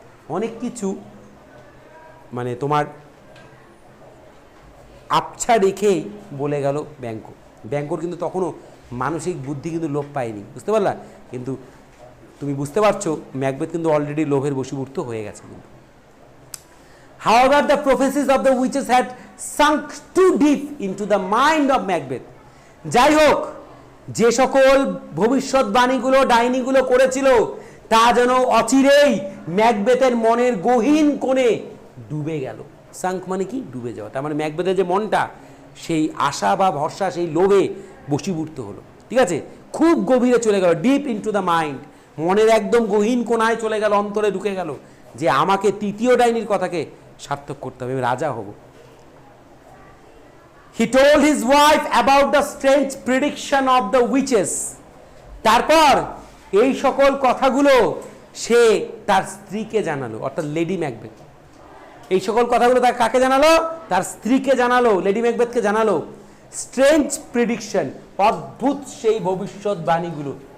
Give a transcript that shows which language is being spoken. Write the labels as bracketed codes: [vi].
[bn] অনেক কিছু মানে তোমার আবছা রেখেই বলে গেল ব্যাংকো। ব্যাংকোর কিন্তু তখনও মানসিক বুদ্ধি কিন্তু লোপ পায়নি, বুঝতে পারলা? কিন্তু তুমি বুঝতে পারছো ম্যাকবেথ কিন্তু অলরেডি লোভের বশীভূত হয়ে গেছে। [en] কিন্তু however the prophecies of the witches had sunk too deep into the mind of Macbeth. [bn] যাই হোক, যে সকল ভবিষ্যৎবাণীগুলো ডাইনিগুলো করেছিল তা যেন অচিরেই ম্যাকবেথের মনের গহীন কোণে ডুবে গেল। সাঙ্ক মানে কি? ডুবে যাওয়া। তার মানে ম্যাকবেথের যে মনটা সেই আশা বা ভরসা, সেই লোভে বশীভূত হলো। ঠিক আছে, খুব গভীরে চলে গেল, [en] deep into the mind, [bn] মনের একদম গহীন কোণায় চলে গেল, অন্তরে ঢুকে গেল যে আমাকে তৃতীয় ডাইনির কথাকে সার্থক করতে হবে, আমি রাজা হব। [en] He told his wife about the strange prediction of the witches. [bn] তারপর এই সকল কথাগুলো সে তার স্ত্রীকে জানালো, অর্থাৎ লেডি ম্যাকবেথ। এই সকল কথাগুলো তার কাকে জানালো? তার স্ত্রীকে জানালো, লেডি ম্যাকবেথকে জানালো। [en] strange prediction, [bn] অদ্ভুত সেই ভবিষ্যৎবাণীগুলো।